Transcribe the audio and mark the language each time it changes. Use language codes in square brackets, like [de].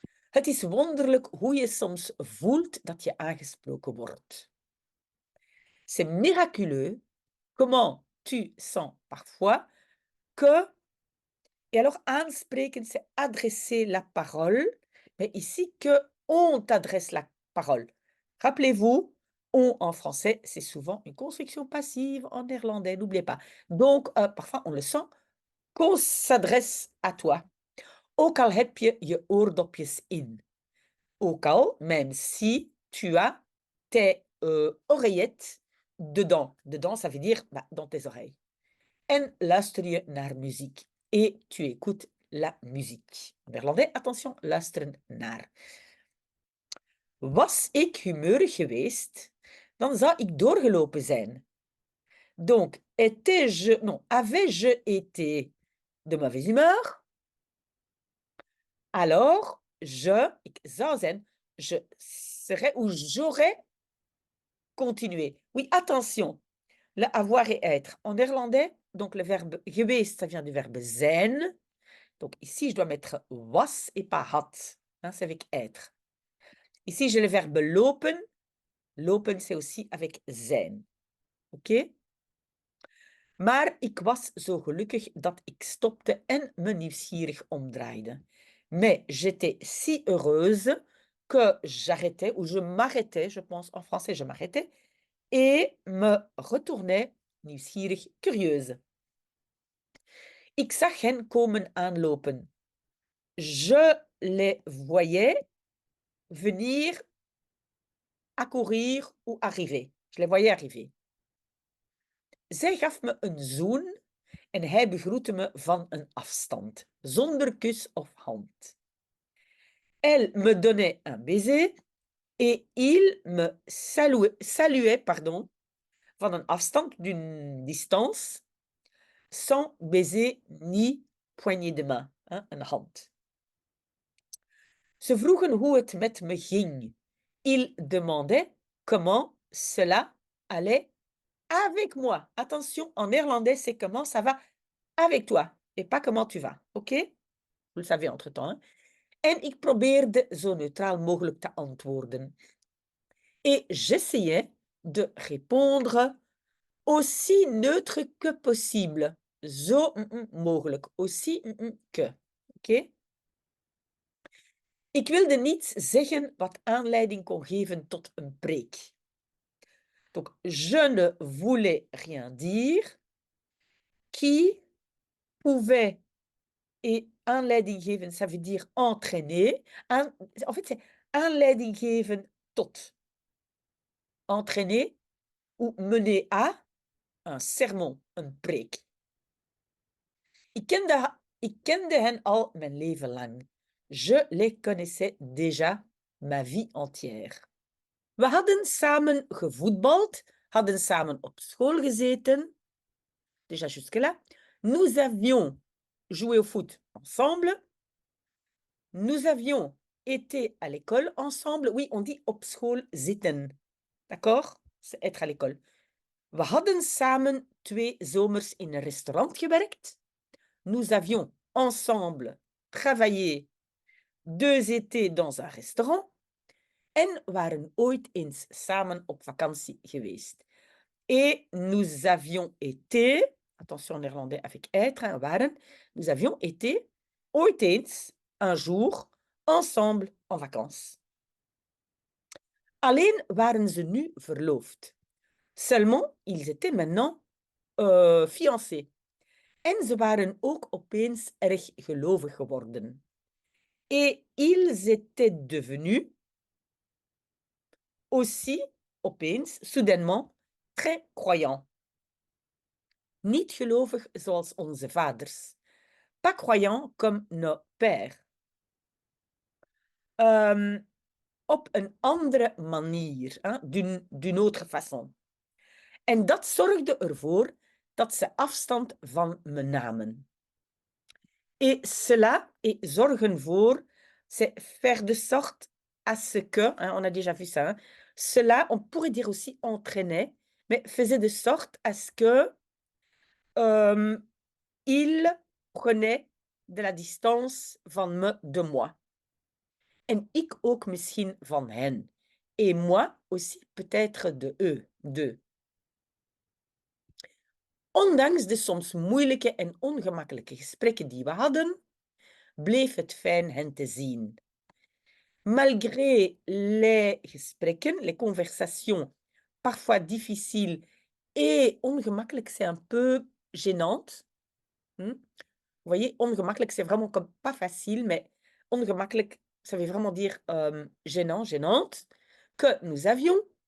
[nl] Het is wonderlijk hoe je soms voelt dat je aangesproken wordt. [fr] C'est miraculeux comment tu sens parfois que et alors aanspreken, c'est adresser la parole, mais ici que on t'adresse la parole. Rappelez-vous, on en français, c'est souvent une construction passive en néerlandais, n'oubliez pas. Donc, parfois on le sent, qu'on s'adresse à toi. [nl] Ook al heb je je oordopjes in. Ook al, [fr] même si tu as tes oreillettes dedans. Dedans, ça veut dire bah, dans tes oreilles. [nl] En luister je naar muziek. [fr] Et tu écoutes la musique. En néerlandais, attention, [nl] luisteren naar. Was ik humeurig geweest, dan zou ik doorgelopen zijn. [fr] Donc, étais-je, non, avais-je été de mauvaise humeur? Alors, [nl] ik zou zijn, [fr] je serais ou j'aurais continuer. Oui, attention, le avoir et être. En néerlandais, donc le verbe geweest, ça vient du verbe zijn. Donc ici, je dois mettre was et pas had. Hein, c'est avec être. Ici, j'ai le verbe lopen. Lopen, c'est aussi avec zijn. Oké? [nl] Maar ik was zo gelukkig dat ik stopte en me nieuwsgierig omdraaide. [fr] Mais j'étais si heureuse que j'arrêtais, ou je m'arrêtais, je pense en français, je m'arrêtais, et me retournais nieuwsgierig, curieuse. [nl] Ik zag hen komen aanlopen. [fr] Je les voyais venir, accourir ou arriver. Je les voyais arriver. [nl] Zij gaf me een zoen en hij begroette me van een afstand, zonder kus of hand. [fr] Elle me donnait un baiser et il me saluait [nl] van een afstand, [fr] d'une distance, sans baiser ni poignée de main, hein, [nl] een hand. Ze vroegen hoe het met me ging. [fr] Il demandait comment cela allait avec moi. Attention, en néerlandais, c'est comment ça va avec toi et pas comment tu vas. OK? Vous le savez entre-temps. Hein? [nl] En ik probeerde zo neutraal mogelijk te antwoorden. [fr] Et j'essayais de répondre aussi neutre que possible. [nl] Zo mogelijk. [fr] Aussi que. OK? [nl] Ik wilde niets zeggen wat aanleiding kon geven tot een preek. [fr] Donc, je ne voulais rien dire qui pouvait et [nl] aanleiding geven, [fr] ça veut dire entraîner. En fait, c'est [nl] aanleiding geven tot. [fr] Entraîner ou mener à un sermon, [nl] een preek. Ik kende hen al mijn leven lang. [fr] Je les connaissais déjà ma vie entière. [nl] We hadden samen gevoetbald, hadden samen op school gezeten. [fr] Déjà jusque-là. Nous avions joué au foot ensemble. Nous avions été à l'école ensemble. Oui, on dit [nl] op school zitten. [fr] D'accord? C'est être à l'école. [nl] We hadden samen 2 zomers in een restaurant gewerkt. [fr] Nous avions ensemble travaillé 2 étés dans un restaurant. [nl] En waren ooit eens samen op vakantie geweest. [fr] Et nous avions été, attention en néerlandais avec être, hein, waren, nous avions été [nl] ooit eens, [fr] un jour, ensemble en vacances. [nl] Alleen waren ze nu verloofd. [fr] Seulement, ils étaient maintenant fiancés. [nl] En ze waren ook opeens erg gelovig geworden. [fr] Et ils étaient devenus aussi, opeens, soudainement, très croyants. [nl] Niet gelovig zoals onze vaders. [fr] Pas croyants comme nos pères. [nl] Op een andere manier, hein, [fr] d'une autre façon. [nl] En dat zorgde ervoor dat ze afstand van me namen. [fr] Et cela, et [nl] zorgen voor, [fr] c'est faire de sorte à ce que, hein, on a déjà vu ça, hein, cela, on pourrait dire aussi entraînait, mais faisait de sorte à ce que il prenait de la distance de moi. [nl] En ik ook misschien van hen. [fr] Et moi aussi peut-être de eux, d'eux. [nl] Ondanks de soms moeilijke en ongemakkelijke gesprekken die we hadden, bleef het fijn hen te zien. [fr] Malgré les gesprekken, les conversations parfois difficiles et ongemakkelijk, c'est un peu gênante. Vous voyez, ongemakkelijk, c'est vraiment comme pas facile, mais ongemakkelijk, ça veut vraiment dire gênant, gênante, que nous avions.